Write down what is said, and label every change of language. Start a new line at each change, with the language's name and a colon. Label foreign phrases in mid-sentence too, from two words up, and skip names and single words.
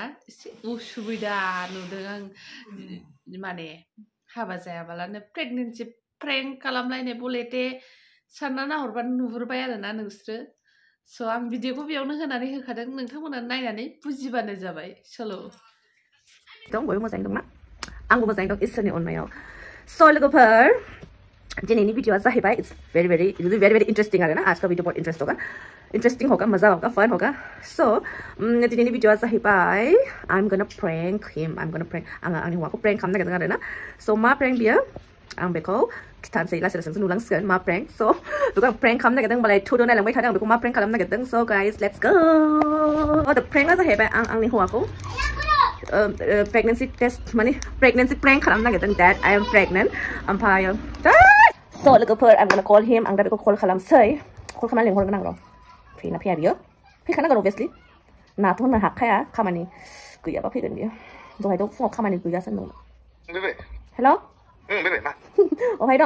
Bodo: एसे उसुबिदा नुदों आं, हाबा जायाबालानो प्रेगनेन्सि प्रेंक खालामलायनाय बलेटे सानना नाहरबानो नुहुरबाय आरोना नोंसोरो। स' आं भिडिअखौ बेयावनो होनानै होखादों, नोंथांमोना नायनानै बुजिबानो जाबाय। सल' बयबो मोजाङै दंना? आंबो मोजाङै दं इसोरनि अननायाव। स' लोगोफोर, दिनैनि भिडिअआ जाहैबाय
English: it's very interesting
Bodo: आरोना।
Hindi: आज का वीडियो बहुत इंटरेस्टिंग होगा, मजा होगा, फन होगा।
Bodo: सो दिनैनि भिडिअआ जाहैबाय
English: I am gonna prank him,
Bodo: आङो आंनि हौवाखौ प्रैंक खालामनो नागिरदों आरोना। स' मा प्रैंक बियो आं बेखौ खिथानोसै, लासै लासैसो नुलांसिगोन मा प्रैंक। स' बेखौ आं प्रैंक खालामनो नागिरदों, होमबालाय थुदो नायलांबाय थादों आं बेखौ मा प्रैंक खालामनो नागिरदों।
English: So guys let's go.
Bodo: द प्रैंकआ जाहैबाय आं आंनि हौवाखौ
English: pregnancy test pregnancy prank
Bodo: खालामनो नागिरदों,
English: that I am pregnant.
Bodo: ओमफ्राय स' लोगोफोर, आं
English: gonna call him,
Bodo: आं दा बेखौ कल खालामसै। कल खालामनानै लिंहरगोन आं र'। फैना फैया बियो? फैखानांगोन अभियासलि, नाथ' होननो हाखाया, खामानि गैयाबा फैगोन बियो। दहायथ' फुङाव खामानि गैयासो होनदोंमोन। हेल'? अहाय दं?